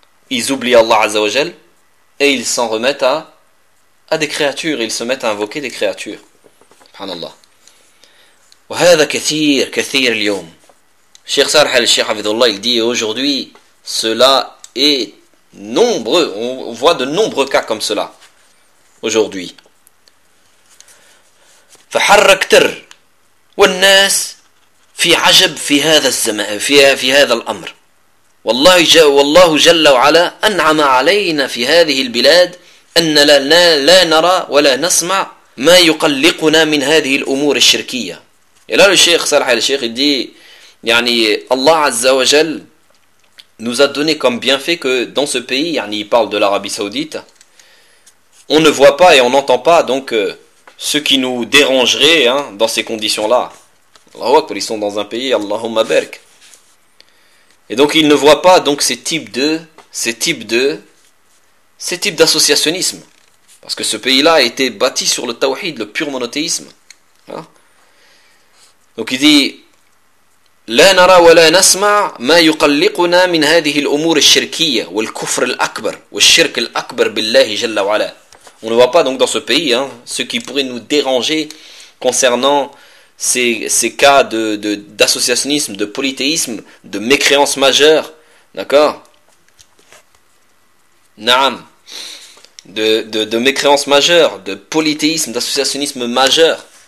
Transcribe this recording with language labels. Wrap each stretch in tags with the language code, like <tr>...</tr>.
<fr>Ils oublient Allah Azza wa Jal et ils s'en remettent à des créatures, ils se mettent à invoquer des créatures.</fr> <ar>Subhanallah. وهذا كثير كثير اليوم.</ar> <fr>Cheikh Sarah al-Sheikh Hafidullah, il dit aujourd'hui, cela est nombreux, on voit de nombreux cas comme cela aujourd'hui.</fr> <ar>فحركتر والناس في عجب في هذا الزمان في هذا الأمر. والله جل وعلا أنعم علينا في هذه البلاد أن لا نرى ولا نسمع ما يقلقنا من هذه الأمور الشركية.</ar> <fr>Et là le Cheikh Salah al-Sheikh il dit, يعني Allah Azza wa Jal nous a donné comme bienfait que dans ce pays, يعني il parle de l'Arabie Saoudite, on ne voit pas et on n'entend pas donc ce qui nous dérangerait, hein, dans ces conditions-là. Allahu Akbar, ils sont dans un pays, Allahumma barik. Et donc ils ne voient pas donc ces types d'associationnisme, parce que ce pays-là a été bâti sur le tawhid, le pur monothéisme. Hein? Donc il dit</fr> <ar>لا نرى ولا نسمع ما يقلقنا من هذه الأمور الشركية والكفر الأكبر والشرك الأكبر بالله جل وعلا.</ar> <fr>On ne voit pas donc dans ce pays, hein, ce qui pourrait nous déranger concernant ces cas d'associationnisme, de polythéisme, de mécréance majeure, d'accord? Naam. De mécréance majeure, de polythéisme, d'associationnisme majeur.</fr>